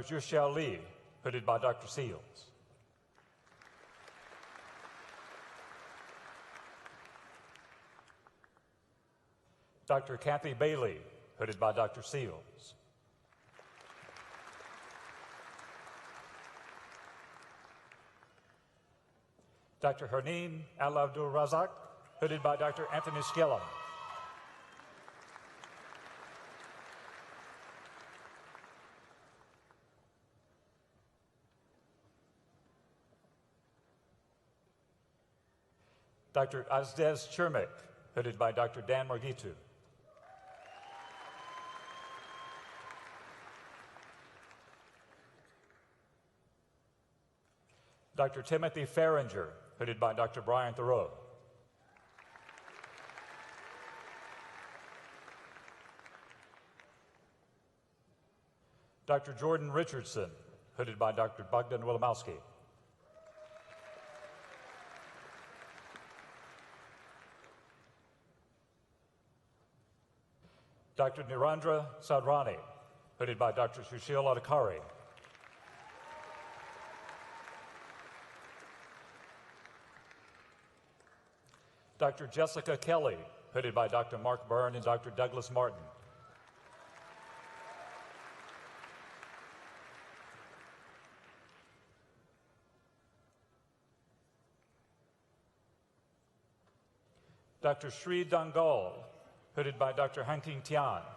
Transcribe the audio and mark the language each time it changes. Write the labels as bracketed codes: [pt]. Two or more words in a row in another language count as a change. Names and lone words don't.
[en] Zhuxiao Li, hooded by Dr. Seals. Dr. Kathy Bailey, hooded by Dr. Seals. Dr. Hernin Al-Abdul Razak, hooded by Dr. Anthony Skellum. Dr. Azdez Chermek, hooded by Dr. Dan Margitu. Dr. Timothy Farringer, hooded by Dr. Brian Thoreau. Dr. Jordan Richardson, hooded by Dr. Bogdan Wilimowski. Dr. Nirendra Sadrani, hooded by Dr. Sushil Adhikari. Dr. Jessica Kelly, hooded by Dr. Mark Byrne and Dr. Douglas Martin. Dr. Sri Dangal, hooded by Dr. Hanking Tian.